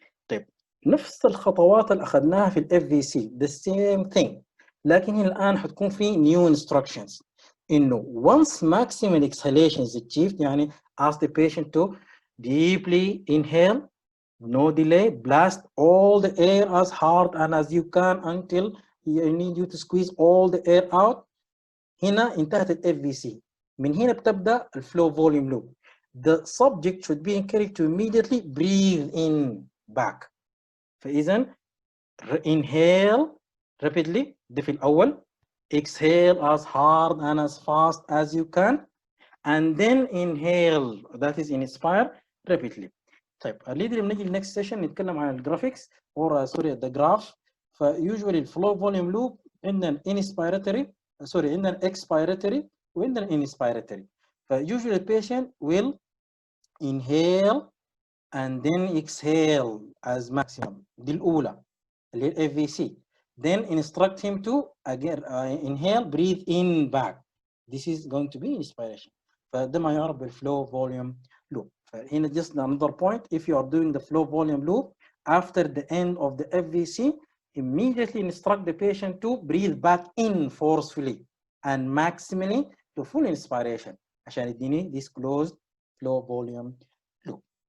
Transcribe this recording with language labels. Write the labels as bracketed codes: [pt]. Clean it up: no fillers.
[ar] طيب نفس الخطوات اللي أخذناها في [en] ال FVC the same thing، لكن هنا الآن حتكون في new instructions إنه once maximum exhalation is achieved، يعني ask the patient to deeply inhale, no delay, blast all the air as hard and as you can until you need you to squeeze all the air out. [ar] هنا انتهت ال FVC. من هنا بتبدأ ال flow volume loop. [en] The subject should be encouraged to immediately breathe in back. [ar] فإذا inhale rapidly ده في الأول. [en] Exhale as hard and as fast as you can. And then inhale, that is inspire rapidly. [ar] طيب اللي بنجي next session نتكلم عن الجرافيكس [en] or sorry the graph. [ar] فusually الفلو فوليوم لوب عندنا inspiratory عندنا expiratory وعندنا inspiratory. [en] فusually the patient will inhale and then exhale as maximum. [ar] دي الأولى اللي هي FVC. [en] Then instruct him to again inhale, breathe in back. This is going to be inspiration. [ar] فده ما يعرف بالفلو فوليوم لوب. [en] فهنا just another point, if you are doing the flow volume loop after the end of the FVC, immediately instruct the patient to breathe back in forcefully and maximally to full inspiration [ar] عشان يديني [en] this closed flow volume loop.